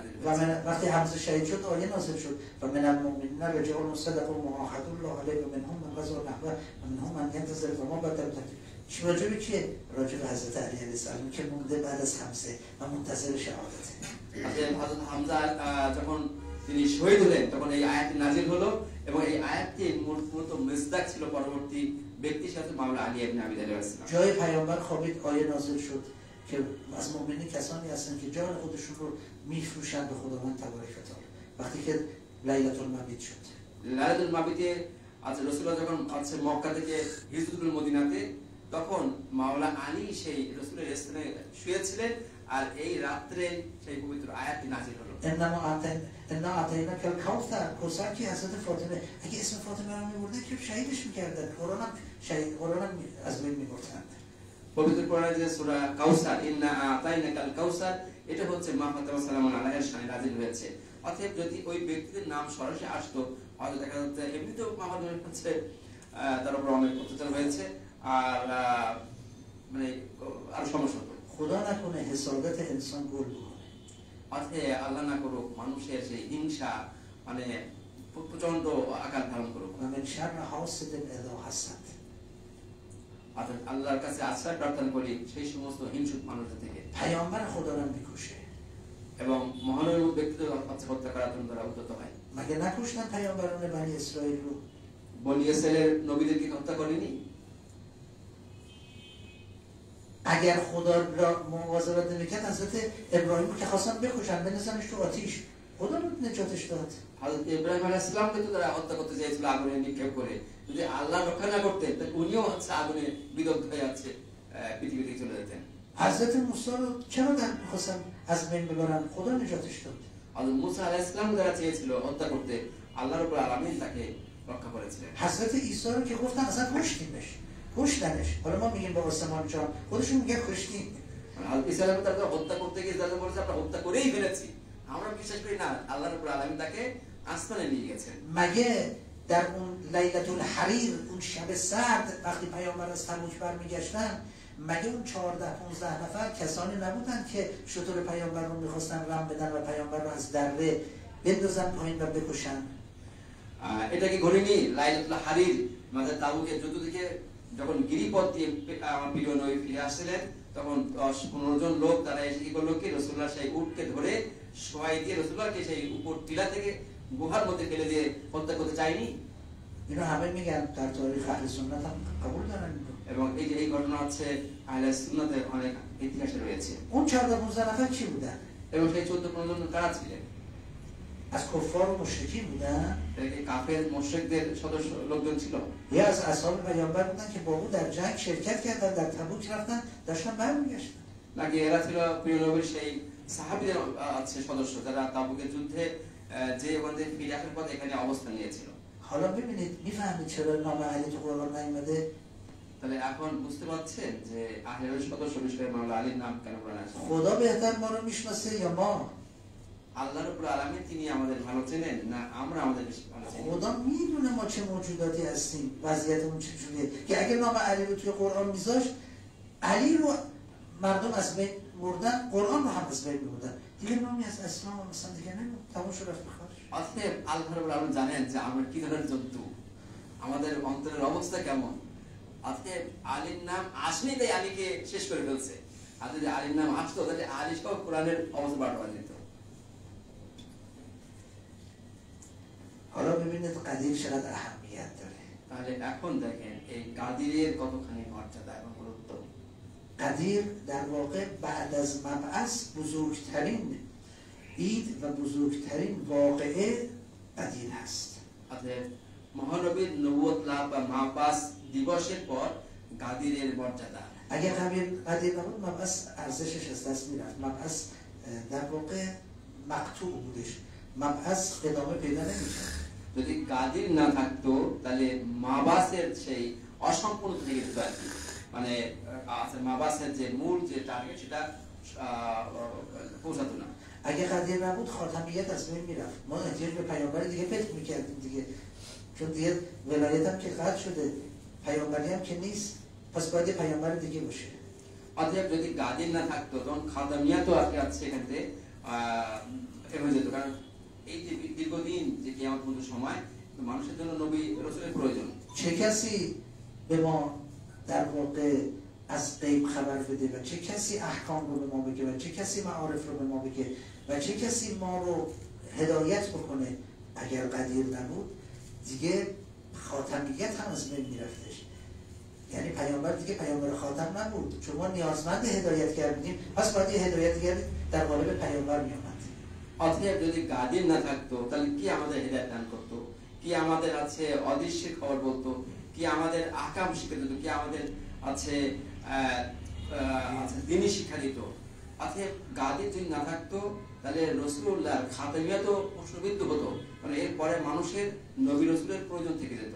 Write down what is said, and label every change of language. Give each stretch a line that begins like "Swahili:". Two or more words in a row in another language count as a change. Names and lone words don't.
Persian: و من وقتی حمزه شهید شد آیه نازل شد
Arabic: و من المؤمنین رجال صدقوا ما عاهدوا الله علیه و منهم من قضى نحبه و منهم من ينتظر و ما بدلوا تبدیلا.
Persian: چی راجع به کیه؟ راجع به حضرت علی
Arabic: علیه السلام
Persian: که مونده بعد از حمزه و منتظر شهادته.
Bangla: হযরত হামজা যখন তিনি শহীদ হলেন তখন এই আয়াতটি নাজিল হলো এবং এই আয়াতটি মূলত মিসদাক ছিল পরবর্তী ব্যক্তির সাথে মাওলা আলী ইবনে আবি তালিব
Arabic: عليه السلام
Persian: جای پیامبر خوابید آیه نازل شد که از مؤمنین کسانی هستند که جان خودشون رو میفروشند به خداوند
Arabic: تبارک و تعالی
Persian: وقتی که
Arabic: لیلة المبیت
Persian: شد
Arabic: ليلة المبيت
Bangla: আচ্ছা রাসূলুল্লাহ যখন আছে মক্কা থেকে
Arabic: هجرة المدينة
Bangla: তখন মাওলা আলী সেই রাসূলের স্থানে শুয়েছিলেন আর এই রাতে সেই পবিত্র আয়াতটি নাযিল হলো
Arabic: انا اعطیناک الکوثر
Persian: کوثر که حضرت فاطمه اگه اسم فاطمه رو میبردن که شهیدش میکردن قرآن هم از بین میبردن
Bangla: পবিত্র কোরআনে যে সূরা কাউসার
Arabic: إنا أعطيناك الكوثر
Bangla: এটা হচ্ছে মা ফাতেমা
Arabic: سلام عليها
Bangla: শানে নাযিল হয়েছে অতএব যদি ওই ব্যক্তির নাম সরাসরি আসতো হয়তো দেখা যাচ্ছে এমনিতেও আমাদের কাছে তার উপর অনেক অত্যাচার হয়েছে আর মানে আর সমস্যা হতো
Persian: خدا نکنه حسادت انسان گل بکنه
Bangla: অতএব আল্লাহ না করুক মানুষের সেই হিংসা মানে প্রচন্ড আকার ধারণ করুক
Arabic: و من شر حاسد اذا حسد
Bangla: অর্থাৎ আল্লাহর কাছে আশ্রয় প্রার্থনা করি সেই সমস্ত হিংসুক মানুষদের থেকে
Persian: پیامبر خدا رو میکشه
Bangla: এবং মহানবী ব্যক্তিদের হত্যা করার জন্য তারা উদ্যত হয়
Persian: مگه نکشتن پیامبران بنی اسرائیل رو
Bangla: বনি ইসরায়েলের নবীদেরকে হত্যা করেনি
Persian: اگر خدا را مواظبت نمیکرد حضرت ابراهیم که خواستن بکشن بندازنش تو آتیش خدا رو نجاتش داد
Bangla: হযরত ইব্রাহিম
Arabic: عليه السلام
Bangla: তো তারা হত্যা করতে চেয়েছিল আগুনে নিক্ষেপ করে যদি আল্লাহ রক্ষা না করতেন তাহলে উনিও হচ্ছে আগুনে বিদগ্ধ হয়ে আছে পৃথিবী থেকে চলে যেতেন
Persian: حضرت موسی رو چرا خواستن از بین ببرن خدا نجاتش داد
Bangla: হযরত মুসা
Arabic: عليه السلام
Bangla: যারা চেয়েছিল হত্যা করতে
Arabic: الله رب العالمين
Bangla: তাকে রক্ষা করেছিলেন
Persian: حضرت عیسی رو که گفتن اصلا کشتیمش کشتنش حالا ما میگیم با آسمان جان خودشون میگه کشتیم
Bangla: হযরত ঈসা
Arabic: عليه السلام
Bangla: তাকে হত্যা করতে গিয়ে যারা বলেছে আমরা হত্যা করেই ফেলেছি আমরা বিশ্বাস করি না
Arabic: الله رب العالمين
Bangla: তাকে আসমানে নিয়ে গেছেন
Persian: مگه در اون
Arabic: لیلة الحریر
Persian: اون شب سرد وقتی پیامبر از تبوک برمیگشتن مگه اون 14-15 نفر کسانی نبودن که شتر پیامبر رو میخواستن رم بدن و پیامبر رو از دره بندازن پایین و بکشن
Bangla: এটা কি ঘটেনি
Arabic: ليلة الحرير
Bangla: মানে তাবুকের যুদ্ধ থেকে যখন গিরিপথ দিয়ে আমার প্রিয় নবী ফিরে আসছিলেন তখন 10-15 জন লোক তারা এসে কি করলো কি রাসূলুল্লাহ সেই উটকে ধরে শোয়াই দিয়ে রাসূলুল্লাহকে সেই উপর টিলা থেকে গুহার মধ্যে ফেলে দিয়ে হত্যা করতে চায়নি
Persian: اینو همه میگن در تاریخ اهل سنت هم قبول دارن
Bangla: এবং এই যে এই ঘটনা হচ্ছে আহলে সুন্নাতের অনেক ইতিহাসে রয়েছে
Persian: اون 14-15 نفر چی بودن
Bangla: এবং সেই 14-15 জন কারা ছিলেন
Persian: از کفار و مشرکین بودن
Bangla: এই কাফের মুশরিকদের সদস্য লোকজন ছিল
Persian: یا از اصحاب پیامبر بودن که با او در جنگ شرکت کردن در تبوک رفتن داشتن برمیگشتن
Bangla: নাকি এরা ছিল প্রিয় নবীর সেই সাহাবীদের আছে সদস্য যারা তাবুকের যুদ্ধে যে ওখান থেকে ফিরে আসার পর এখানে অবস্থান নিয়েছিল
Persian: حالا ببینید میفهمید چرا نام علی تو قرآن نیومده
Bangla: তাহলে এখন বুঝতে পারছেন যে আহলের সদস্য বিষয়ে মাওলা আলীর নাম কেন কোরআনে আছে
Persian: خدا بهتر ما رو میشناسه یا ما
Arabic: الله رب العالمين
Bangla: তিনি আমাদের ভালো চেনেন না আমরা আমাদের ভালো চিনি
Persian: خدا میدونه ما چه موجوداتی هستیم وضعیتمون چجوریه که اگه نام علی رو توی قرآن میذاشت علی رو مردم از بین بردن قرآن رو هم از بین بردن دیگه نامی از اسلام هم مثلا دیگه نمید تمام شد رفت بخارش
Bangla: অতএব
Arabic: الله رب العالمين
Bangla: জানেন যে আমরা কি ধরনের জন্তু আমাদের অন্তরের অবস্থা কেমন অতএব আলীর নাম আসলেই তাই আলীকে শেষ করে ফেলছে আর যদি আলীর নাম আসতো তাহলে আলী সহ কোরআনের অবস্থা বাড়ানো যেত
Persian: حالا ببینید قدیر چقدر اهمیت داره
Bangla: তাহলে এখন দেখেন এই কাদিরের কতখানি মর্যাদা এবং গুরুত্ব
Persian: قدیر در واقع بعد از مبعث بزرگترین عید و بزرگترین واقعه قدیر هست
Bangla: অতএব মহানবীর নবুয়ত লাভ বা মাবাস দিবসের পর গাদিরের মর্যাদা
Persian: اگه قدیر نبود مبعث ارزشش از دست میرفت مبعث در واقع مقطوع بودش مبعث ادامه پیدا نمی‌کرد
Bangla: যদি গাদির না থাকতো তাহলে মাবাসের সেই অসম্পূর্ণ থেকে যেত আর কি মানে মাবাসের যে মূল যে টার্গেট সেটা পৌঁছাতো না
Persian: اگه قدیر نبود خاتمیت از بین میرفت ما احتیاج به پیامبر دیگه پیدا میکردیم دیگه چون دیگه ولایت هم که قطع شده پیامبری هم که نیست پس باید پیامبر دیگه باشه
Bangla: অতএব যদি গাদির না থাকতো তখন খাদামিয়া তো আজকে আছে এখান থেকে হয়ে যেত কারণ এই যে দীর্ঘদিন যে কিয়ামত পর্যন্ত সময় মানুষের জন্য নবী রাসূলের প্রয়োজন
Persian: چه کسی به ما در واقع از غیب خبر بده و چه کسی احکام رو به ما بگه و چه کسی معارف رو به ما بگه و چه کسی ما رو هدایت بکنه. اگر قدیر نبود دیگه خاتمیت هم از بین میرفتش. یعنی پیامبر دیگه پیامبر خاتم نبود، چون ما نیازمند هدایتگر بودیم، پس باید یه هدایتگر در قالب پیامبر میامد।
Bangla: অতএব যদি গাদির না থাকতো তাহলে কি আমাদের হেদায়েত দান করতো, কি আমাদের আছে অদৃশ্যের খবর বলতো, কি আমাদের আহকাম শিক্ষা দিত, কি আমাদের আছে দিনী শিক্ষা দিত। অতএব গাদির যদি না থাকতো তাহলে রাসূলুল্লাহর খাতামিয়া তো প্রশ্নবিদ্ধ হতো, কারণ এরপরে মানুষের নবী রাসূলের প্রয়োজন থেকে যেত।